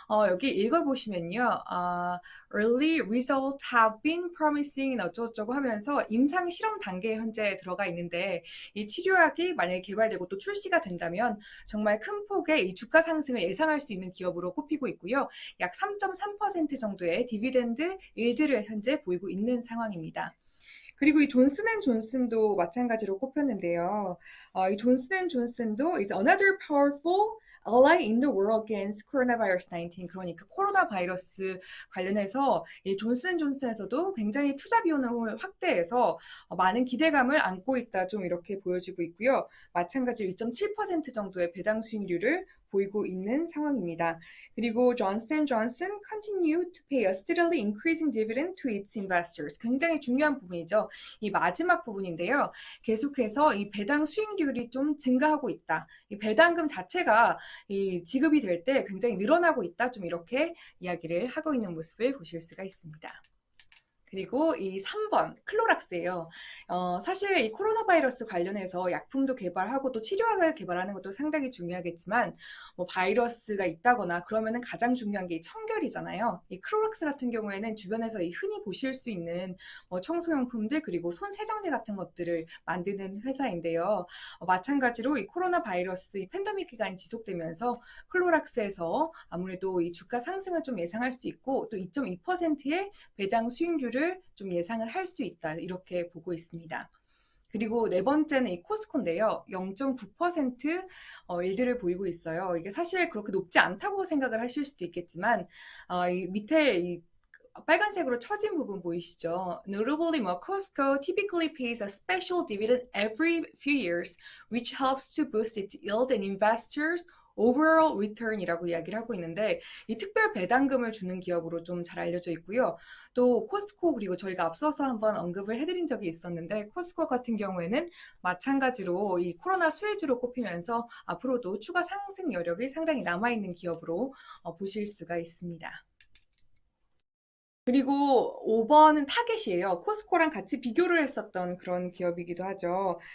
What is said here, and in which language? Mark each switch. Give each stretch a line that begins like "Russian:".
Korean: 여기 읽어보시면요.
English: Early results have been promising
Korean: 어쩌고저쩌고 하면서 임상 실험 단계에 현재 들어가 있는데 이 치료약이 만약에 개발되고 또 출시가 된다면 정말 큰 폭의 이 주가 상승을 예상할 수 있는 기업으로 꼽히고 있고요. 약 3.3% 정도의 디비덴드 일들을 현재 보이고 있는 상황입니다. 그리고 이 존슨앤존슨도 마찬가지로 꼽혔는데요. 이 존슨앤존슨도
English: is another powerful ally in the war against coronavirus 19.
Korean: 그러니까 코로나 바이러스 관련해서 이 존슨앤존슨에서도 굉장히 투자 비용을 확대해서 많은 기대감을 안고 있다, 좀 이렇게 보여지고 있고요. 마찬가지로 2.7% 정도의 배당 수익률을 보이고 있는 상황입니다.
English: 그리고 Johnson Johnson continue to pay a steadily increasing dividend to its investors.
Korean: 굉장히 중요한 부분이죠. 이 마지막 부분인데요. 계속해서 이 배당 수익률이 좀 증가하고 있다. 이 배당금 자체가 이 지급이 될 때 굉장히 늘어나고 있다. 좀 이렇게 이야기를 하고 있는 모습을 보실 수가 있습니다. 그리고 이 3번 클로락스예요. 사실 이 코로나 바이러스 관련해서 약품도 개발하고 또 치료약을 개발하는 것도 상당히 중요하겠지만 뭐 바이러스가 있다거나 그러면은 가장 중요한 게 이 청결이잖아요. 이 클로락스 같은 경우에는 주변에서 이 흔히 보실 수 있는 뭐 청소용품들 그리고 손 세정제 같은 것들을 만드는 회사인데요. 마찬가지로 이 코로나 바이러스 이 팬데믹 기간이 지속되면서 클로락스에서 아무래도 이 주가 상승을 좀 예상할 수 있고 또 2.2%의 배당 수익률을 좀 예상을 할 수 있다, 이렇게 보고 있습니다. 그리고 네 번째는 이 코스코인데요. 0.9% 일들을 보이고 있어요. 이게 사실 그렇게 높지 않다고 생각을 하실 수도 있겠지만 이 밑에 이 빨간색으로 쳐진 부분 보이시죠?
English: Notably, Costco typically pays a special dividend every few years, which helps to boost its yield and investors' overall return이라고
Korean: 이야기를 하고 있는데 이 특별 배당금을 주는 기업으로 좀 잘 알려져 있고요. 또 코스코, 그리고 저희가 앞서서 한번 언급을 해드린 적이 있었는데 코스코 같은 경우에는 마찬가지로 이 코로나 수혜주로 꼽히면서 앞으로도 추가 상승 여력이 상당히 남아있는 기업으로 보실 수가 있습니다. 그리고 5번은 타겟이에요. 코스코랑 같이 비교를 했었던 그런 기업이기도 하죠.